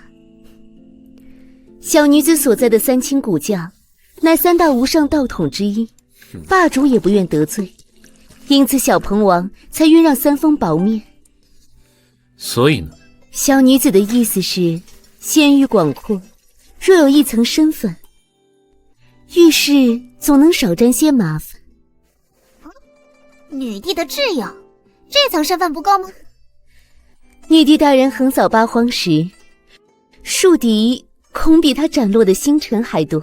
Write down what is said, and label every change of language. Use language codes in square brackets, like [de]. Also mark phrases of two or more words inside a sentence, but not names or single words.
[zh] 小女子所在的三清古教，乃3大無上道統之一，霸主也不願得罪，因此小彭王才願讓3封薄面。所以呢？小女子的意思是，仙域廣闊，若有一層身份，遇事總能少沾些麻煩。女帝的摯友，這層身份不夠嗎？女帝大人橫掃八荒時，樹敵恐比她斬落的星辰還多。